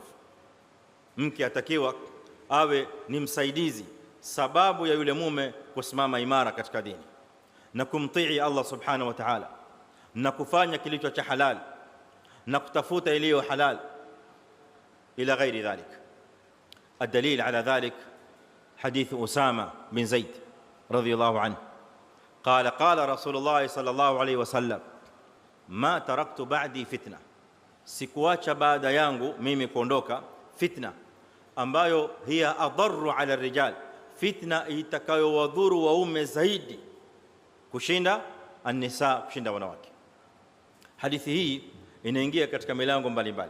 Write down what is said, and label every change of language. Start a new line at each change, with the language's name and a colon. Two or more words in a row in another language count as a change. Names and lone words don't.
Swahili: Mke atakiwa awe ni msaidizi, sababu ya yule mume kusimama imara katika dini na kumtii Allah
Arabic: سبحانه وتعالى
Swahili: na kufanya kilicho cha halal na kutafuta iliyo halal
Arabic: إلى غير ذلك. الدليل على ذلك حديث أسامة بن زيد رضي الله عنه قال قال رسول الله صلى الله عليه وسلم ما تركت بعدي فتنة,
Swahili: sikuacha baada yangu mimi kuondoka fitna ambayo
Arabic: هي أضر على الرجال,
Swahili: fitna itakayowadhuru waume zaidi kushinda an-nisa, kushinda wanawake. Hadithi hii inaingia katika milango mbalimbali.